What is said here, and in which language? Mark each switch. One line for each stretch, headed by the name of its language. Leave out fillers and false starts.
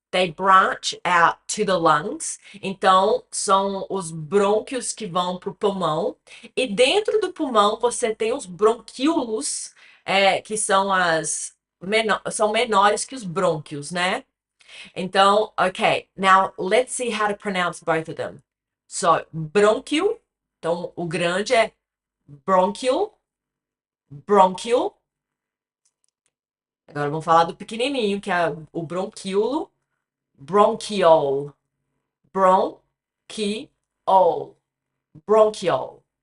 English: They branch out to the lungs.
Portuguese: Então, são os brônquios que vão para o pulmão. E dentro do pulmão, você tem os bronquíolos, que são são menores que os brônquios, né? Então, ok.
English: Now, let's see how to pronounce both of them. So, brônquio.
Portuguese: Então, o grande é bronchial. Bronchial. Agora vamos falar do pequenininho, que é o bronquíolo.
English: bronchiole, bronchiole, bronchiole.